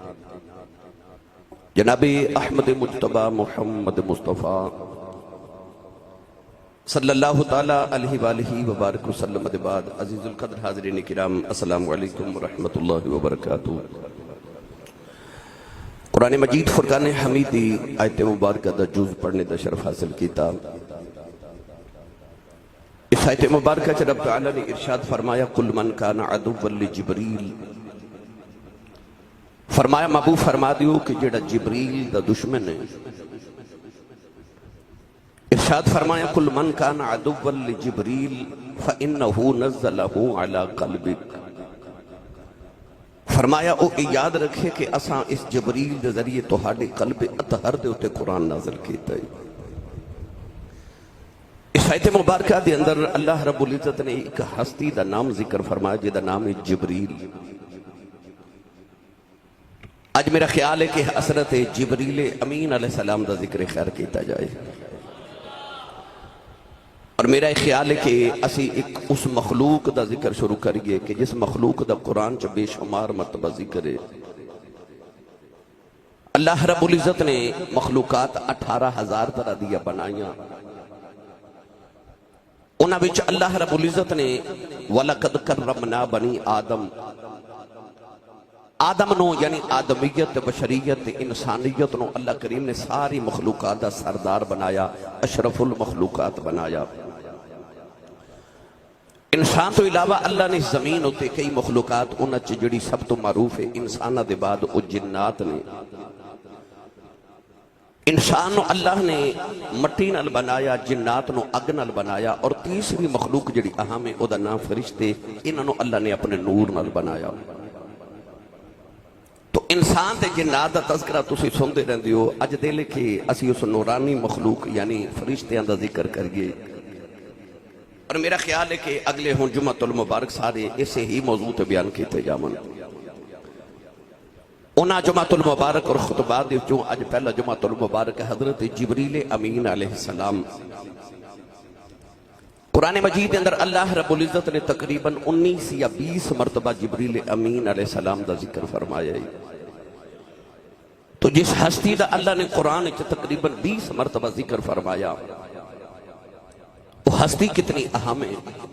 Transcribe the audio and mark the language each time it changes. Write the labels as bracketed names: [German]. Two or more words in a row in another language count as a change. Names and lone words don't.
[Urdu] جناب احمد مجتبی محمد مصطفیٰ [Arabic] صلی اللہ تعالیٰ علیہ وآلہ وبارک وسلم [Urdu] بعد عزیز القدر حاضرین کرام [Arabic] السلام علیکم ورحمۃ اللہ وبرکاتہ۔ [Punjabi] قرآن مجید فرقان حمیدی آیت مبارکہ دا جز پڑھنے دا شرف حاصل کیتا۔ اس آیت مبارکہ چھ رب تعالیٰ نے ارشاد فرمایا [Arabic] قل من کان عدوا لجبریل، [Punjabi] فرمایا محبوب فرما دیو کہ جڑا جبریل دا دشمن ہے۔ ارشاد فرمایا [Arabic] قل من کان عدوا لجبریل فإنه نزلہ علی قلبک، [Punjabi] فرمایا او یاد رکھے کہ اساں اس جبریل دے ذریعے تہاڈے قلب اطہر دے اتے قرآن نازل کیتا ہے۔ اس آیت مبارکہ دے اندر [Arabic] اللہ رب العزت [Punjabi] نے ایک ہستی دا نام ذکر فرمایا جے دا نام ہے جبریل۔ آج میرا خیال ہے کہ حضرت جبریل امین [Arabic] علیہ السلام [Punjabi] دا ذکر خیر کیتا جائے، اور میرا خیال ہے کہ اسی ایک اس مخلوق دا ذکر شروع کریے کہ جس مخلوق دا قرآن چ بے شمار مرتبہ ذکر ہے۔ [Arabic] اللہ رب العزت [Punjabi] نے مخلوقات 18,000 طرح دیا بنائیاں، انہاں وچ اللہ رب العزت نے [Arabic] وَلَقَدْ كَرَّمْنَا بَنِي آدم، [Punjabi] آدم نو یعنی آدمیت بشریت انسانیت نو اللہ کریم نے ساری مخلوقات دا سردار بنایا، اشرف المخلوقات بنایا۔ انسان تو علاوہ اللہ نے زمین ہوتے کئی مخلوقات انہاں چ جڑی سب تو معروف ہے انسانہ دے بعد او جنات نے۔ انسان نو اللہ نے مٹی نال بنایا، جنات نو اگ نال بنایا، اور تیسری مخلوق جڑی اہم ہے او دا نام فرشتے، انہاں نو اللہ نے اپنے نور نال بنایا۔ تو انسان تے جنات دا تذکرہ تسی سنتے رہندے ہو، اج دل کہ اسی اس نورانی مخلوق یعنی فرشتیاں دا ذکر کریے، اور میرا خیال ہے کہ اگلے ہوں جمعہ المبارک سارے اسے ہی موضوع تے بیان کیتے جاون۔ انہاں جمعہ المبارک اور خطبات دے چوں اج پہلا جمعہ المبارک حضرت جبریل امین [Arabic] علیہ السلام، [Punjabi] قرآن مجید کے اندر [Arabic] اللہ رب العزت [Punjabi] نے تقریباً 19 یا 20 مرتبہ جبریل امین [Arabic] علیہ السلام [Punjabi] دا ذکر فرمایا ہے۔ [Urdu] تو جس ہستی دا اللہ نے قرآن کے تقریباً 20 مرتبہ ذکر فرمایا، وہ ہستی کتنی اہم ہے۔